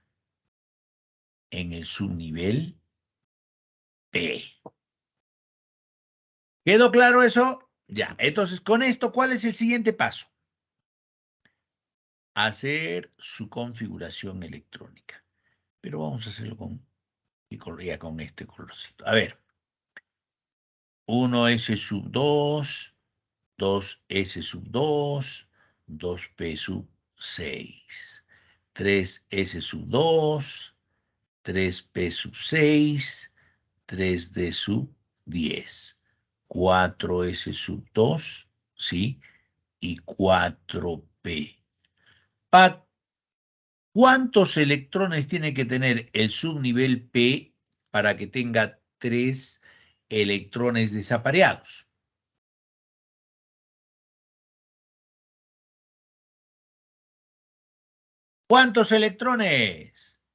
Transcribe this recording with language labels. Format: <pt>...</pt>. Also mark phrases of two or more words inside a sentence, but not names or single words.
<es>En el subnivel P. ¿Quedó claro eso? Ya. Entonces, con esto, ¿cuál es el siguiente paso? Hacer su configuración electrónica. Pero vamos a hacerlo ya con este colorcito. A ver. 1S sub 2, 2S sub 2, 2P sub 6, 3S sub 2, 3P sub 6, 3D sub 10, 4S sub 2, ¿sí? Y 4P. ¿Cuántos electrones tiene que tener el subnivel P para que tenga 3 electrones desapareados? ¿Cuántos electrones?</es>